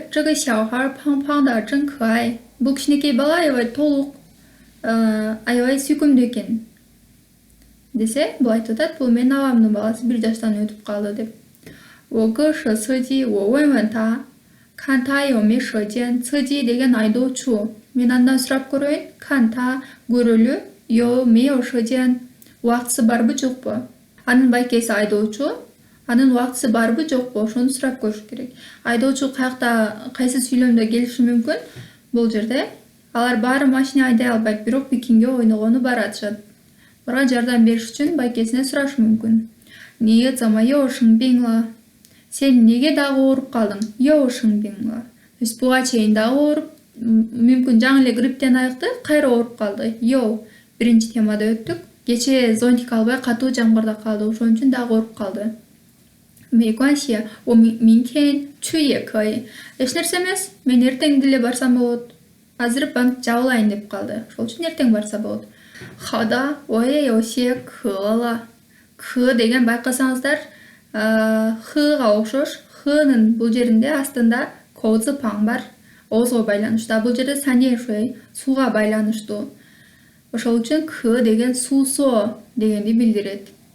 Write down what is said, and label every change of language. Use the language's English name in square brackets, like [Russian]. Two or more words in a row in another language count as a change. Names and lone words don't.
[Chinese] 这个小孩胖胖的真可爱. [Kyrgyz] Бул кичинекей бала аябай толук, аябай сүйкүмдүү экен. Десе, бул айтып атат, бул менин абамдын баласы 1 жаштан өтүп калды деп. [Chinese] 我哥是司机，我问问他，看他有没有时间。 [Kyrgyz] 司机 деген айдоочу. Мен андан сурап көрөйүн, [Chinese] 看他 көрөлү, 有没有时间. [Kyrgyz] Убактысы барбы жокпу? Анын байкеси айдоочу. Анын убактысы барбы жокпу? Ошону сурап көрүш керек. Айдоочу каякта кайсы сүйлөмдө келиши мүмкүн? Бул жерде алар баары машина айдай албайт, бирок Пекинге ойногону баратышат. Ага жардам бериш үчүн байкесине сурашы мүмкүн. [Chinese] 你怎么又生病了? [Kyrgyz] Сен неге дагы ооруп калдың? [Chinese] 又生病了. [Kyrgyz] То есть буга чейин дагы ооруп, мүмкүн жаңы эле грипптен айыкты, кайра ооруп калды. 又 биринчи темада өттүк. Кече зонтик албай катуу жамгырда калды, ошон үчүн дагы ооруп калды. [Chinese] 没关系，我明天去也可以. [Kyrgyz] Эч нерсе эмес, мен эртең деле барсам болот. Азыр банк жабылайын деп калды. Ошол үчүн эртең барса болот. [Chinese] 好的，我也有些渴了. [Kyrgyz] Кы деген байкасаңыздар, хыга окшош. Хынын бул жеринде астында [Chinese] 口字旁 [Kyrgyz] бар. Оозго байланыштуу. Бул жерде санешүй, сууга байланыштуу. Ошол үчүн кы деген суусоо дегенди билдирет.